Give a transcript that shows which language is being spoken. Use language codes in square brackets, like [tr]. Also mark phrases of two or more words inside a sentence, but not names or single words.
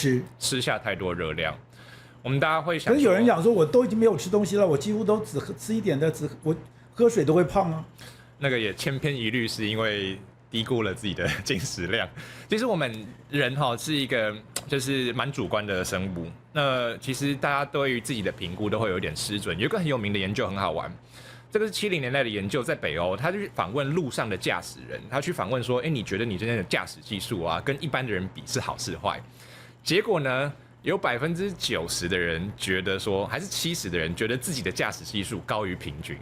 [zh] 吃下太多熱量？我們大家會想，可是有人講說，我都已經沒有吃東西了，我幾乎都只吃一點的，我喝水都會胖啊。那個也千篇一律，是因為低估了自己的進食量。其實我們人哈是一個就是蠻主觀的生物。那其實大家對於自己的評估都會有點失準。有一個很有名的研究很好玩。這個是70年代的研究，在北歐，他去訪問路上的駕駛人，他去訪問說，你覺得你今天的駕駛技術啊，跟一般的人比是好是壞？結果呢，有90%的人覺得說，還是70%的人覺得自己的駕駛技術高於平均。